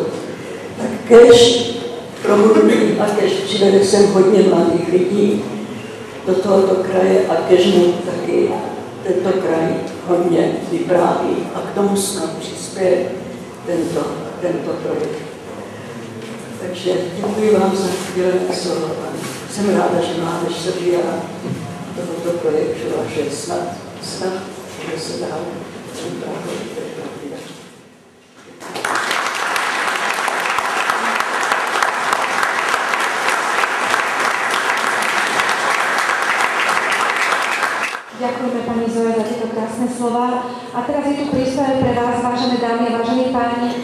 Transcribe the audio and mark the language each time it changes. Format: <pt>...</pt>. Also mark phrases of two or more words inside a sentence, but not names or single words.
<cs>Tak kéž promluví a kéž přivede sem hodně mladých lidí do tohoto kraje a kéž mu taky tento kraj hodně vypráví a k tomu snad přispěje tento projekt. Takže děkuji vám za chvílené slovo. Jsem ráda, že mládež se přijala tohoto projektu a že snad že se dá</cs> <sk>Ďakujeme pani Zoja za tieto krásne slova. A teraz je tu príspevok pre vás, vážené dámy a vážení páni.</sk>